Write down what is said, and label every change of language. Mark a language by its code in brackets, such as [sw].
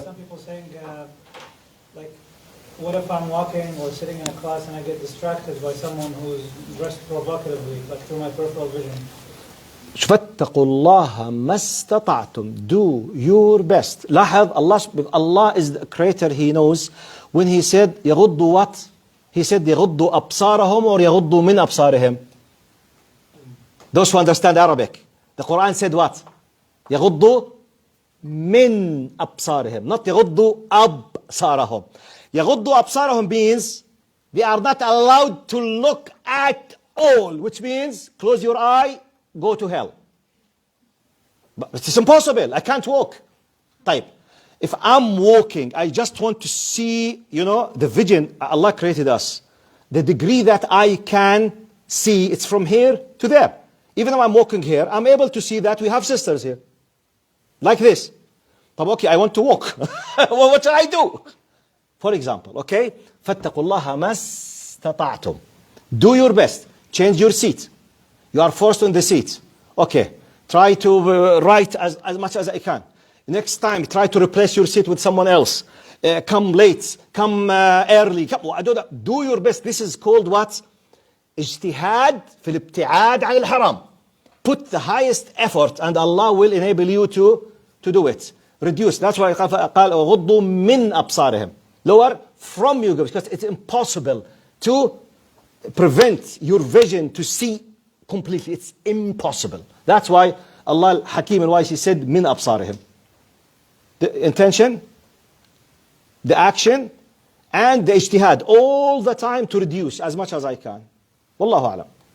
[en] Some people saying, like, what if I'm walking or sitting in a class and I get distracted by someone who's dressed provocatively, like through my peripheral vision? [ar] فاتقوا الله ما استطعتم. [en] Do your best. لاحظ, Allah is the creator, He knows. When He said يغضوا what? He said [ar] يغضوا أبصارهم or يغضوا من أبصارهم. [en] Those who understand Arabic. The Quran said what? [ar] يغضوا من أبصارهم. Not يغضوا أبصارهم. يغضوا أبصارهم [en] means they are not allowed to look at all. Which means close your eye, go to hell. But it's impossible. I can't walk. طيب. If I'm walking, I just want to see, the vision. Allah created us. The degree that I can see, it's from here to there. Even though I'm walking here, I'm able to see that we have sisters here. Like this. But okay, I want to walk. Well, what shall I do? For example, okay? [ar] فَاتَّقُوا اللَّهَ مَا اسْتَطَعْتُمْ. [en] Do your best. Change your seat. You are forced on the seat. Okay. Try to write as much as I can. Next time, try to replace your seat with someone else. Come late. Come early. Do your best. This is called what? [ar] اجتهاد في الابتعاد عن الحرام. [en] Put the highest effort and Allah will enable you to do it. Reduce. That's why [ar] قال غضوا من أبصارهم. [en] Lower from you, because it's impossible to prevent your vision to see completely. It's impossible. That's why Allah Hakim and wise, He said min absarihim. The intention, the action, and the ijtihad all the time to reduce as much as I can. Wallahu alam.